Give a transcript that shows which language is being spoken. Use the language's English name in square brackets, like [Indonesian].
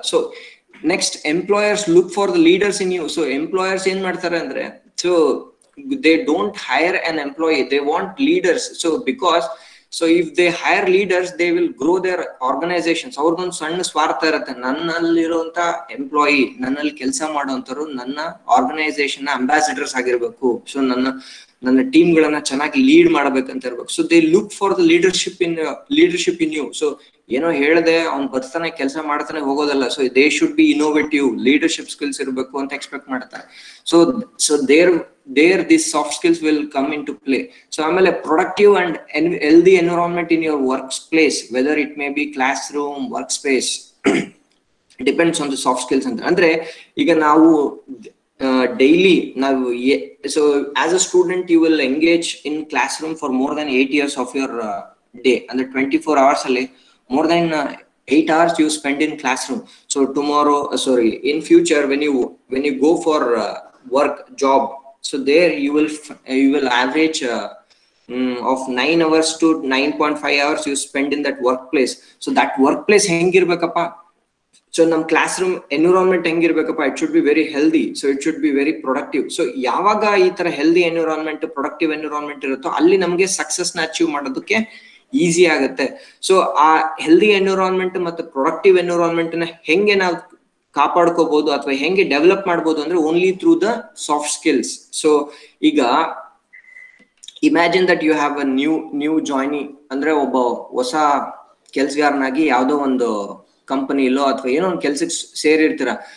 [English] So next, employers look for the leaders in you. So [Kannada] employers ಏನ್ ಮಾಡ್ತಾರೆ ಅಂದ್ರೆ, [English] So they don't hire an employee, they want leaders. So because so if they hire leaders they will grow their organisations. [Kannada] ಅವ್ರದೊಂದು ಸಣ್ಣ ಸ್ವಾರ್ಥ ಇರುತ್ತೆ, ನನ್ನಲ್ಲಿರುವಂತ employee, ನನ್ನಲ್ಲಿ ಕೆಲಸ ಮಾಡುವಂತರು ನನ್ನ organisation ambassadors ಆಗಿರ್ಬೇಕು, ಸೊ ನನ್ನ ಟೀಮ್ ಗಳನ್ನ ಚೆನ್ನಾಗಿ ಲೀಡ್ ಮಾಡ್ಬೇಕಂತ ಇರ್ಬೇಕು. [English] So they look for the leadership in you. So [Kannada] ಏನೋ ಹೇಳ್ದೆ ಅವ್ನ್ ಬರ್ತಾನೆ ಕೆಲಸ ಮಾಡ್ತಾನೆ ಹೋಗೋದಲ್ಲ. So [English] they should be innovative, [Kannada] leadership skills ಇರಬೇಕು ಅಂತ ಎಕ್ಸ್ಪೆಕ್ಟ್ ಮಾಡ್ತಾರೆ. [English] So there this soft skills will come into play. So ಆಮೇಲೆ productive and healthy environment in your workplace, whether it may be classroom, workspace, depends on the soft skills ಅಂತ. [Kannada] ಅಂದ್ರೆ ಈಗ ನಾವು daily ನಾವು [English] So as a student you will engage in classroom for more than 8 years of your day. ಅಂದ್ರೆ 24 hours ಅಲ್ಲಿ more than 8 hours you spend in classroom. So tomorrow, in future, when you go for work job, so there you will average of 9 hours to 9.5 hours you spend in that workplace. So that workplace hengirbekkappa. So nam classroom environment hengirbekkappa, it should be very healthy. [Kannada] So [English] it should be very productive. [Kannada] So yavaga ee tara healthy environment, productive environment irutto, alli namage success na achieve ಮಾಡೋದಕ್ಕೆ easy ಆಗುತ್ತೆ. So ಆ healthy environment ಮತ್ತು productive environment ನ ಹೆಂಗೆ ನಾವು ಕಾಪಾಡ್ಕೋಬಹುದು ಅಥವಾ ಹೆಂಗೆ develop ಮಾಡ್ಬೋದು ಅಂದ್ರೆ only through the soft skills. So ಈಗ [English] imagine that you have a new joinee, [Kannada] ಅಂದ್ರೆ ಒಬ್ಬ ಹೊಸ ಕೆಲ್ಸಗಾರನಾಗಿ ಯಾವ್ದೋ ಒಂದು ಕಂಪನಿಲೋ ಅಥವಾ ಏನೋ ಒಂದು ಕೆಲ್ಸಕ್ಕೆ ಸೇರಿರ್ತೀರ.